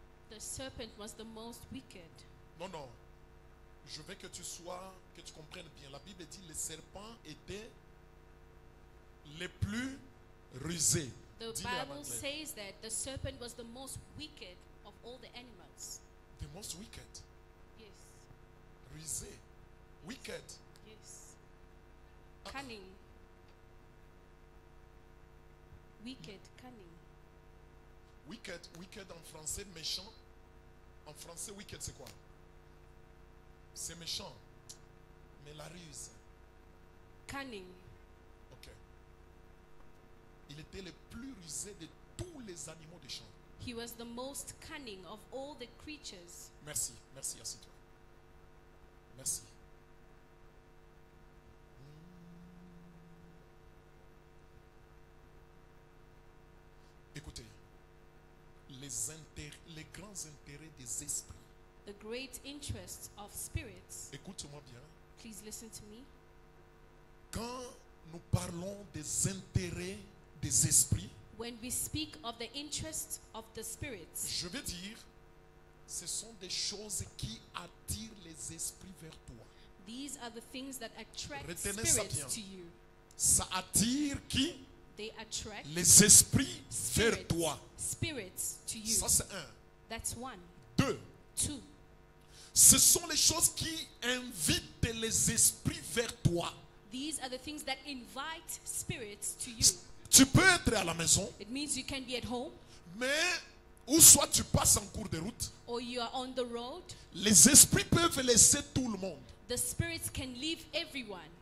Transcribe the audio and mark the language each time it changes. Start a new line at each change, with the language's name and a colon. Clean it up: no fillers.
English: The serpent was the most wicked.
French: Non, non. Je veux que tu comprennes bien. La Bible dit le serpent était le plus rusé.
English: The
French: Dis-le en
English: Bible
French: anglais.
English: says that the serpent was the most wicked of all the animals. The most wicked. Yes.
French: Rusé. Wicked.
English: Yes. Cunning. Wicked, cunning.
French: Wicked en français, méchant. En français, wicked, c'est quoi? C'est méchant. Mais la ruse.
English: Cunning. Ok.
French: Il était le plus rusé de tous les animaux des champs.
English: He was the most cunning of all the creatures.
French: Merci, merci, assieds-toi. Merci. Écoutez, les grands intérêts des esprits.
English: The great interests of spirits.
French: Écoute-moi bien.
English: Please listen to me.
French: Quand nous parlons des intérêts des esprits,
English: When we speak of the interest of the spirits,
French: je vais dire, ce sont des choses qui attirent les esprits vers toi.
English: these are the things that attract
French: Retenez ça bien.
English: spirits to you.
French: Ça attire qui?
English: They attract
French: Les esprits vers
English: spirits,
French: toi.
English: spirits to you.
French: Ça c'est un.
English: That's one.
French: Deux.
English: Two.
French: Ce sont les choses qui invitent les esprits vers toi.
English: These are the things that invite spirits to you.
French: Tu peux être à la maison,
English: It means you can be at home,
French: mais ou soit tu passes en cours de route,
English: or you are on the road.
French: les esprits peuvent laisser tout le monde,
English: The spirits can leave everyone,